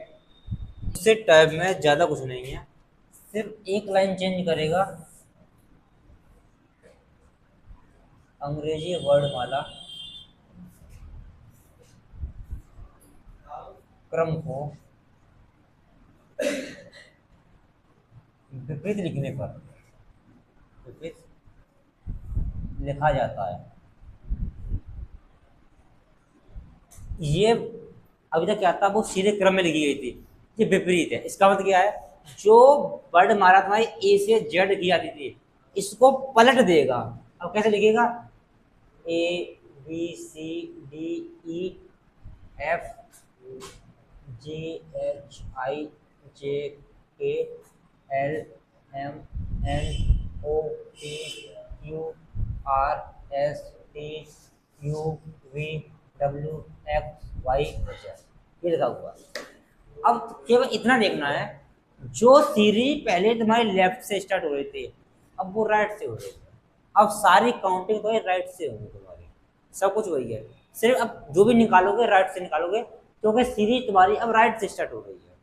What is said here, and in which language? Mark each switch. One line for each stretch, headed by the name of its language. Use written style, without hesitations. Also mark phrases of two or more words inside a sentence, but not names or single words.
Hindi: उससे टाइप में ज़्यादा कुछ नहीं है, सिर्फ एक
English: line change
Hindi: करेगा, अंग्रेजी वर्णमाला क्रम को विपरीत लिखने पर विपरीत लिखा जाता है। ये अभी तक क्या था, वो सीधे क्रम में लिखी गई थी, ये विपरीत है। इसका मतलब क्या है? जो वर्णमाला तुम्हारी ए से जेड की आती थी, इसको पलट देगा। अब कैसे लिखेगा?
English: A B C D E F G H I J K L M N O P Q R S T U V W X Y Z,
Hindi: ये लिखा हुआ। अब केवल इतना देखना है, जो सीरीज पहले तुम्हारी लेफ्ट से स्टार्ट हो रही थी, अब वो राइट से हो रही है। अब सारी काउंटिंग तो राइट से होगी तुम्हारी, सब कुछ वही है, सिर्फ अब जो भी निकालोगे राइट से निकालोगे, क्योंकि सीरीज तुम्हारी अब राइट से स्टार्ट हो रही है।